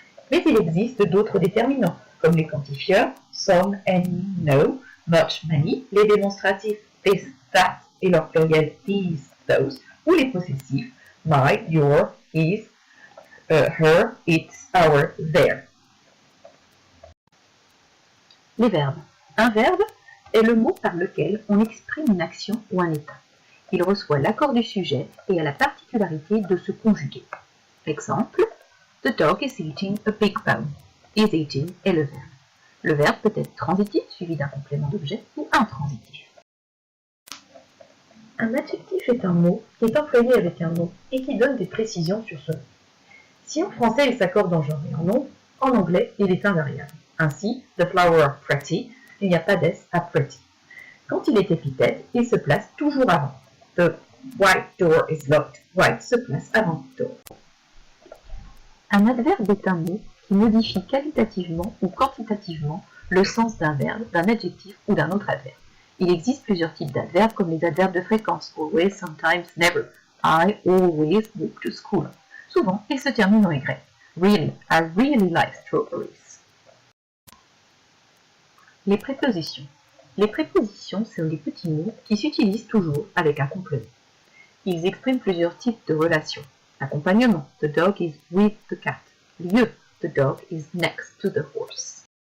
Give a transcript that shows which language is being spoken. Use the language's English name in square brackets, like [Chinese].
[French] Mais il existe d'autres déterminants, comme les quantifieurs, some, any, no, much, many, les démonstratifs this, that et leur pluriel these, those, ou les possessifs my, your, his, her, its, our, their. Les verbes. Un verbe est le mot par lequel on exprime une action ou un état. Il reçoit l'accord du sujet et a la particularité de se conjuguer. Exemple, [English] the dog is eating a big bone. [French] Is eating est le verbe. Le verbe peut être transitif suivi d'un complément d'objet ou intransitif. Un adjectif est un mot qui est employé avec un nom et qui donne des précisions sur ce nom. Si en français il s'accorde en genre et en nom, en anglais il est invariable. Ainsi, [English] the flower pretty, [French] il n'y a pas d'es à pretty. Quand il est épithète, il se place toujours avant. [English] The white door is locked. [French] White se place avant door. Un adverbe est un mot qui modifie qualitativement ou quantitativement le sens d'un verbe, d'un adjectif ou d'un autre adverbe. Il existe plusieurs types d'adverbes comme les adverbes de fréquence, always, sometimes, never. [English] I always walk to school. [French] Souvent, ils se terminent en y. [English] Really, I really like strawberries. [French] Les prépositions. Les prépositions sont des petits mots qui s'utilisent toujours avec un complément. Ils expriment plusieurs types de relations. [English] Accompagnement, the dog is with the cat. Lieu, the dog is next to the horse.